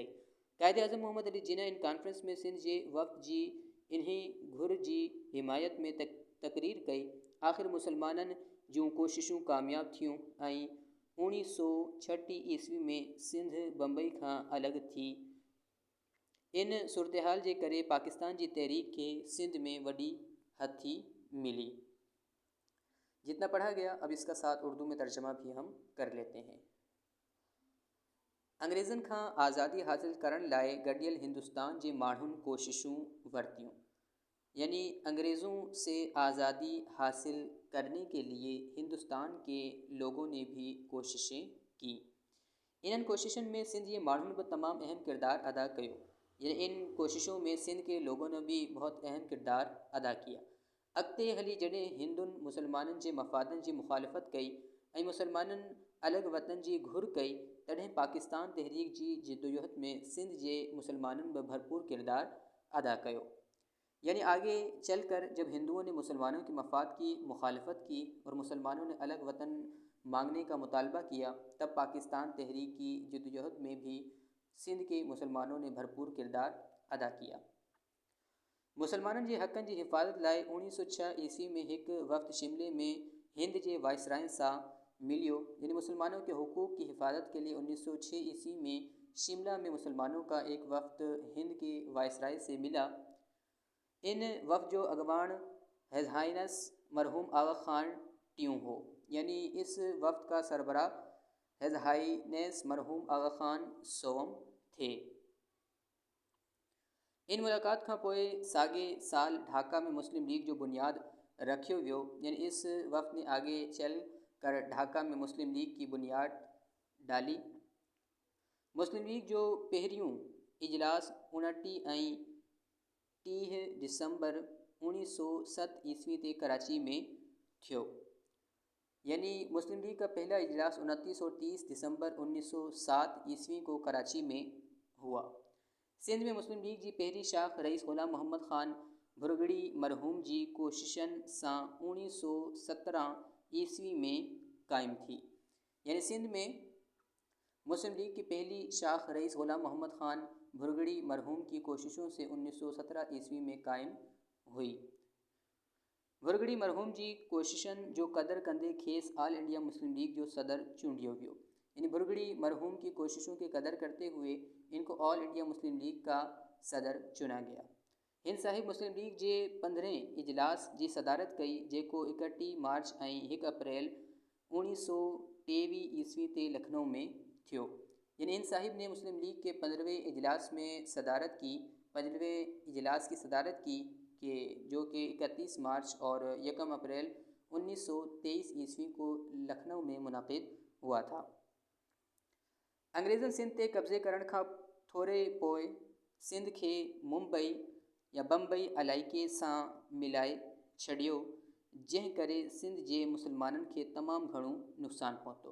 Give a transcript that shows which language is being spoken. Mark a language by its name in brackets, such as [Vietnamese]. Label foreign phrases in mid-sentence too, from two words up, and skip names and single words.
[Sindhi] क़ाइद आज़म मोहम्मद अली जिना इन कॉन्फ्रेंस में सिंध जे वफ़्द जी इन्ही घुर जी हिमायत में तक़रीर कई। आख़िर मुसलमाननि जूं कोशिशूं कामयाब थियूं ऐं 1936 ईस्वी में सिंध बम्बई खां अलॻि थी। इन सूरत हाल जे करे पाकिस्तान जी तहरीक के सिंध में वॾी हथी मिली। [Urdu] جتنا پڑھا گیا اب اس کا ساتھ اردو میں ترجمہ بھی ہم کر لیتے ہیں. [Sindhi] अंग्रेज़न खां आज़ादी हासिल करण लाइ गॾियल हिंदुस्तान जे माण्हुनि कोशिशूं वरितियूं, [Urdu] یعنی انگریزوں سے آزادی حاصل کرنے کے لیے ہندوستان کے لوگوں نے بھی کوششیں کی. [Sindhi] इन कोशिशुनि में सिंध जे माण्हुनि बि तमामु अहम किरदारु अदा कयो। [Urdu] ان کوششوں میں سندھ کے لوگوں نے بھی بہت اہم کردارُ ادا کیا. [Sindhi] अॻिते हली जॾहिं हिंदुनि मुसलमाननि जे मफ़ादनि जी मुखालफ़त कई ऐं मुसलमाननि अलॻि वतन जी घुर कई, तॾहिं पाकिस्तान तहरीक जी जिदोजहद में सिंध जे मुसलमाननि बि भरपूर किरदारु अदा कयो। [Urdu] یعنی آگے چل کر جب ہندوؤں نے مسلمانوں کے مفاد کی مخالفت کی اور مسلمانوں نے الگ وطن مانگنے کا مطالبہ کیا، تب پاکستان تحریک کی جدوجہد میں بھی سندھ کے مسلمانوں نے بھرپور کردار ادا کیا. مسلمانوں کے [Sindhi] हक़नि की हिफाजत लाइ 1906 ईस्वी में एक वफ़्द शिमले में हिंद के वाइसराय सां मिलियो। [Urdu] یعنی مسلمانوں کے حقوق کی حفاظت کے لیے 1906 عیسوی میں شملہ میں مسلمانوں کا ایک وفد ہند کے وائسرائے سے ملا. [Sindhi] इन वफ़्द जो अगवान हिज़ हाइनस मरहूम आगा ख़ान टियों हो, [Urdu] یعنی اس وفد کا سربراہ ہز ہائینس مرحوم آغا خان سوم تھے. [Sindhi] इन मुलाक़ात खां पोइ साॻे साल ढाका में मुस्लिम लीग जो बुनियाद रखियो वियो। [Urdu] یعنی اس وفد نے آگے چل کر ڈھاکہ میں مسلم لیگ کی بنیاد ڈالی. [Sindhi] मुस्लिम लीग जो पहिरियों इजलास 29 ऐं 30 दिसंबर 1907 ईस्वी ते कराची में थियो। [Urdu] یعنی مسلم لیگ کا پہلا اجلاس 29 اور 30 دسمبر 1907 عیسوی کو کراچی میں ہوا. [Sindhi] सिंध में मुस्लिम लीग जी पहिरीं शाख रईस ग़ुलाम मोहम्मद ख़ान भुरगड़ी मरहूम जी कोशिशनि सां 1917 ईस्वी में क़ाइमु थी। [Urdu] یعنی سندھ میں مسلم لیگ کی پہلی شاخ رئیس غلام محمد خان بھرگڑی مرحوم کی کوششوں سے 1917 عیسوی میں قائم ہوئی. [Sindhi] भुरगड़ी मरहूम जी कोशिशनि जो क़दर कंदे खेसि ऑल इंडिया मुस्लिम लीग जो सदर चूंडियो वियो। [Urdu] یعنی بھرگڑی مرحوم کی کوششوں کی قدر کرتے ہوئے ان کو آل انڈیا مسلم لیگ کا صدر چنا گیا. [Sindhi] हिंद साहिब मुस्लिम लीग जे 15 इजलास जी सदारत कई, जेको 31 मार्च ऐं 1 अप्रैल 1923 ईस्वी ते लखनऊ में थियो। [Urdu] یعنی ہند صاحب نے مسلم لیگ کے 15ویں اجلاس میں صدارت کی، 15ویں اجلاس کی صدارت کی کہ جو کہ 31 مارچ اور 1 اپریل 1923 عیسوی کو لکھنؤ میں منعقد ہوا تھا. [Sindhi] अंग्रेज़न सिंध ते कब्ज़े करण खां थोरे पोइ सिंध खे मुंबई या बम्बई इलाइक़े सां मिलाए छॾियो, जंहिं करे सिंध जे मुसलमाननि खे तमामु घणो नुक़सानु पहुतो।